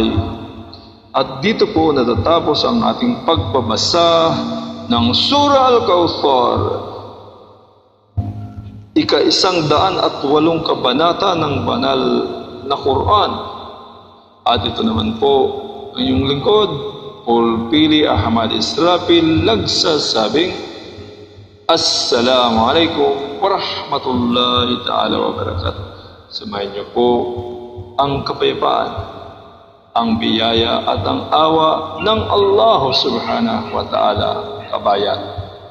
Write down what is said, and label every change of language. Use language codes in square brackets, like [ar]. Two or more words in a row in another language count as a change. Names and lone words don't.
[tl] At dito po natatapos ang ating pagbabasa ng Surah Al-Kawthar, ika-108 kabanata ng banal na Quran. At ito naman po ang iyong lingkod, Paul Pili Ahmad Israfil, nagsasabing [ar] السلام عليكم ورحمة الله تعالى وبركاته. [tl] Sumayin niyo po ang kapayapaan, ang biyaya at ang awa ng Allah [ar] سبحانه وتعالى, [tl] kabayan.